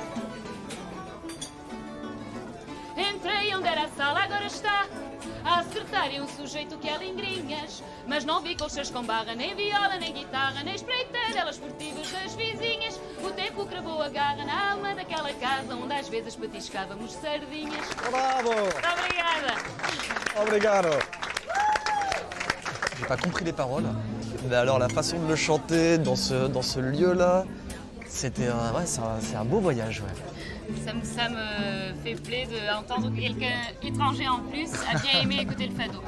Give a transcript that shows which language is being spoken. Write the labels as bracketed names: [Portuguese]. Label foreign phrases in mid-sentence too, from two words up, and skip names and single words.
[Portuguese] Entrei onde era a sala, agora está a acertar. Solidário, sujeito que é lingrinhas, mas não vi colchas com barra, nem viola, nem guitarra, nem espreitadelas esportivas das vizinhas. O tempo cravou a garra na alma daquela casa onde às vezes petiscávamos sardinhas. Bravo! Obrigada! Obrigado! [French] J'ai pas compris les paroles, mais alors la façon de le chanter dans ce lieu-là, c'était c'est un beau voyage. Ouais. Ça me fait plaisir d'entendre que quelqu'un étranger en plus a bien aimé écouter le fado.